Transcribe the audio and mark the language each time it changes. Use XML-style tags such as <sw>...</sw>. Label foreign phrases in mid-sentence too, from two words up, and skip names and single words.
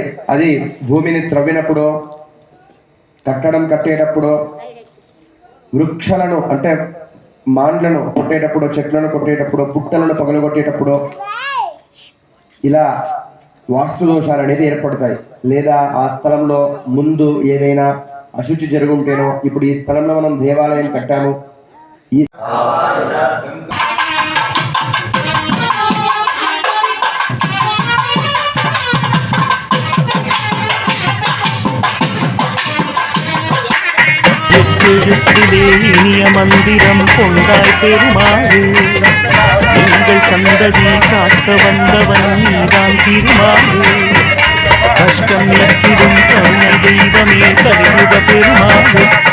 <te>అది భూమిని త్రవ్వినప్పుడు, కట్టడం కట్టేటప్పుడు, వృక్షలను అంటే మాండ్లను కొట్టేటప్పుడు, చెట్లను కొట్టేటప్పుడు, పుట్టలను పగలగొట్టేటప్పుడు ఇలా వాస్తు దోషాలు అనేది ఏర్పడతాయి. లేదా ఆ స్థలంలో ముందు ఏదైనా అశుచి జరుగుంటేనో, ఇప్పుడు ఈ స్థలంలో మనం దేవాలయం కట్టాము, ఈ</te> <ta>இனிய மந்திரம் கொண்டாய் பெருமாறு எங்கள் சந்ததி காக்க வந்தவன் நீதான் திருமாறு கஷ்டம் நிற்கிடும் கருணை தெய்வமே கருத பெருமாறு</ta>